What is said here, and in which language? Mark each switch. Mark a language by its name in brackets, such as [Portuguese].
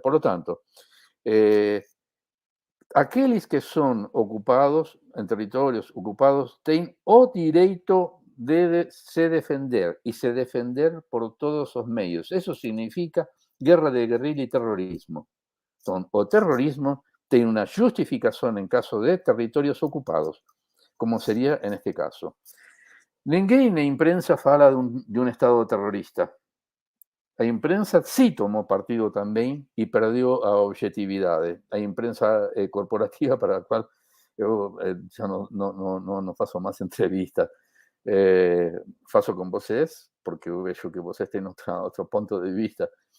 [Spanish] Por lo tanto, aquellos que son ocupados, en territorios ocupados, tienen [Portuguese] o direito de se defender [Spanish] y se defender por todos los medios. Eso significa guerra de guerrilla y terrorismo. O terrorismo tiene una justificación en caso de territorios ocupados, como sería en este caso. [Portuguese] Ninguém na imprensa fala de [Spanish] un Estado terrorista. La imprensa sí tomó partido también y perdió a objetividad. La imprensa corporativa para la cual yo ya no [Portuguese] faço [Spanish] más entrevistas. [Portuguese] Faço [Spanish] con vosotros porque veo que vosotros tienen otro punto de vista.